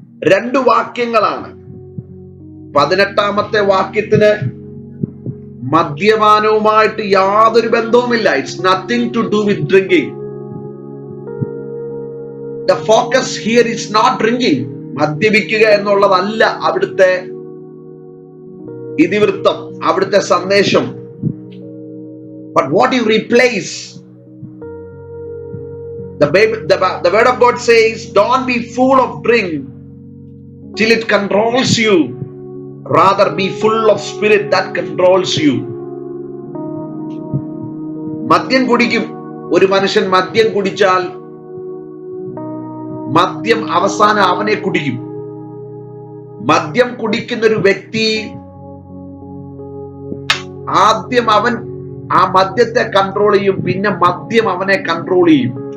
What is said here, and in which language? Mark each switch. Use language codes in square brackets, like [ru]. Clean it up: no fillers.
[ml] 2 വാക്യങ്ങളാണ്. 18-ാമത്തെ വാക്യത്തിന് മദ്യപാനവുമായിട്ട് യാതൊരു ബന്ധവുമില്ല. [en] It's nothing to do with drinking. The focus here is not drinking. [ml] മദ്യപിക്കുക എന്നുള്ളതല്ല അവിടുത്തെ ഇതിവൃത്തം, അവിടുത്തെ സന്ദേശം. [en] But what you replace, the word of God says, don't be full of drink till it controls you. Rather be full of spirit that controls you. [ml] മദ്യം കുടിക്കും. ഒരു മനുഷ്യൻ മദ്യം കുടിച്ചാൽ മദ്യം അവസാനം അവനെ കുടിക്കും. മദ്യം കുടിക്കുന്ന ഒരു വ്യക്തി ആദ്യം അവൻ ആ മദ്യത്തെ കൺട്രോൾ ചെയ്യും, പിന്നെ മദ്യം അവനെ കൺട്രോൾ ചെയ്യും.